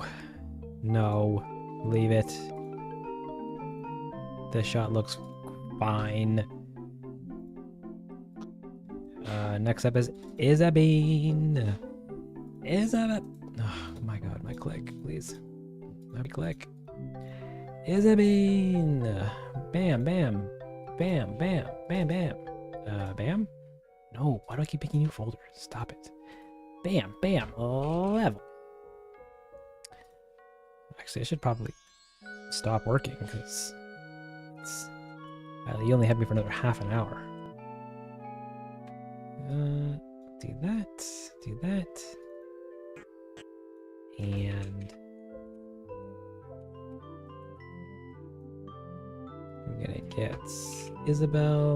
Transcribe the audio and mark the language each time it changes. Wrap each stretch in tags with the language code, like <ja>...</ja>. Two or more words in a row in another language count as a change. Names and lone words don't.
<en>No. Leave it. This shot looks fine. Next up is Isabine. Oh my god, my click, please. My click. Isabine. Bam, bam. Bam, bam, bam, bam. Bam? No, why do I keep picking new folders? Stop it. Bam, bam, level. Actually, I should probably stop working because you only have me for another half an hour. Do that, and I'm gonna get Isabel.</en>